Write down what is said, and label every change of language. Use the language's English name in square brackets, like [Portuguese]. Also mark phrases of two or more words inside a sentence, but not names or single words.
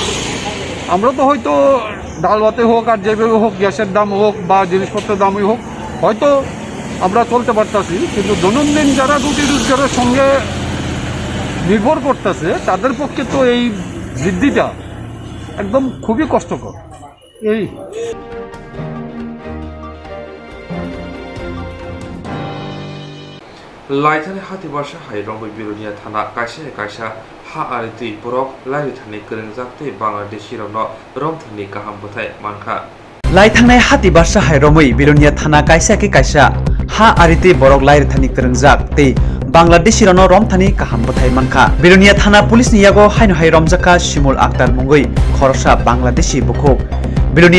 [Bangla] আমরা তো হয়তো ডাল ভাতে হোক আর যেভাবে হোক, গ্যাসের দাম হোক বা জিনিসপত্রের দামই হোক, হয়তো আমরা চলতে পারতেছি, কিন্তু দৈনন্দিন যারা রুটি রোজগারের সঙ্গে নির্ভর করতেছে তাদের পক্ষে তো এই বৃদ্ধিটা একদম খুবই কষ্টকর। এই [Bodo] लाइथानि हाति वर्षा हाय रंगै बिरोनिया थाना कायसा हा आरो दै बरक लारि थानि गोरोंजाक्ते बांलादेशी रनो रमथनि गाहाम बथाय मानखा लाइथांनाय हाति वर्षा हाय रमै बिरोनिया थाना कायसा हा आरिते बरक लारि थानि गोरोंजाक्ते बांलादेशी रनो रमथनि गाहाम बथाय मानखा बिरोनिया थाना पुलिस नियागो हायनो हाय रमजाका शिमुल आक्तार मुंगै खरसा बांलादेशी बुखुक बिरोनिया